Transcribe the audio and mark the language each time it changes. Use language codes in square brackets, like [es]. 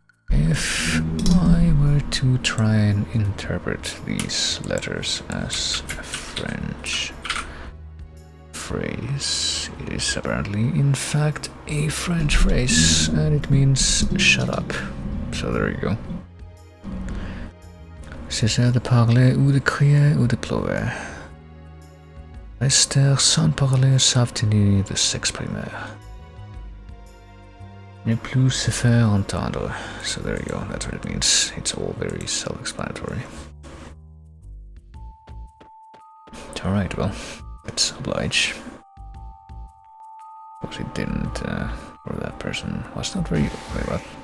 [en] If I were to try and interpret these letters as a French phrase, it is apparently in fact a French phrase, and it means shut up. So there you go. [fr] Cessez de parler ou de crier ou de pleurer. Rester sans parler s'abstenir de s'exprimer. Ne plus se faire entendre. [en] So there you go, that's what it means. It's all very self-explanatory. Alright, well, let's oblige. Because it didn't, or that person was not very... Wait, what?